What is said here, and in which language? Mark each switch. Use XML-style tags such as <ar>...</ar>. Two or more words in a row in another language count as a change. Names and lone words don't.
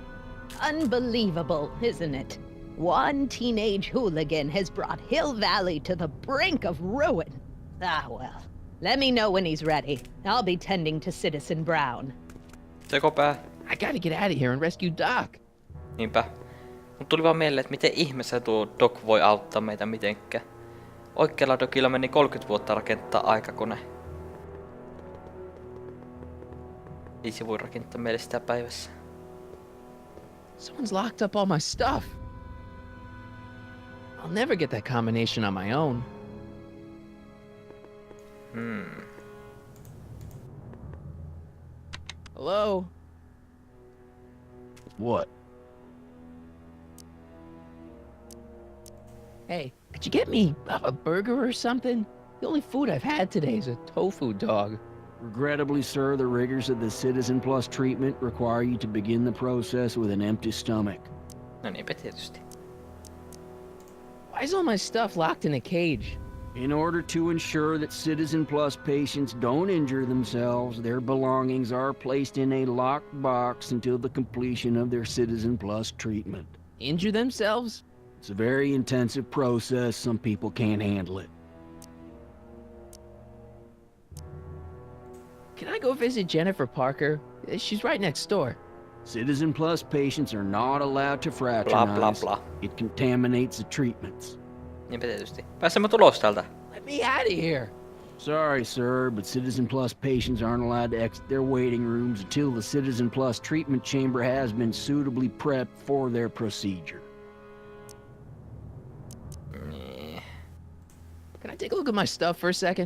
<en>Unbelievable, isn't it? One teenage hooligan has brought Hill Valley to the brink of ruin. Ah well, let me know when he's ready. I'll be tending to Citizen Brown.</en> <fi>Tekopää.</fi> <en>I gotta get out of here and rescue Doc.</en> <fi>Niinpä. Mut tuli vaan mieleen, että miten ihmeessä tuo Doc voi auttaa meitä mitenkään. Oikealla Docilla meni 30 vuotta rakentaa aikakone. Ei se voi rakentaa meille sitä päivässä.</fi> <en>Someone's locked up all my stuff. I'll never get that combination on my own. Hello? What? Hey, could you get me a burger or something? The only food I've had today is a tofu dog. Regrettably, sir, the rigors of the Citizen Plus treatment require you to begin the process with an empty stomach.</en> <fi>No niinpä tietysti.</fi> <en>Why is all my stuff locked in a cage? In order to ensure that Citizen Plus patients don't injure themselves, their belongings are placed in a locked box until the completion of their Citizen Plus treatment. Injure themselves? It's a very intensive process. Some people can't handle it. Can I go visit Jennifer Parker? She's right next door. Citizen Plus patients are not allowed to fraternize. Bla bla bla. It contaminates the treatments.</en> <fi>Niinpä tietysti. Pääsemme tulos täältä.</fi> <en>Let me out of here. Sorry, sir, but Citizen Plus patients aren't allowed to exit their waiting rooms until the Citizen Plus treatment chamber has been suitably prepped for their procedure. Can I take a look at my stuff for a second?</en>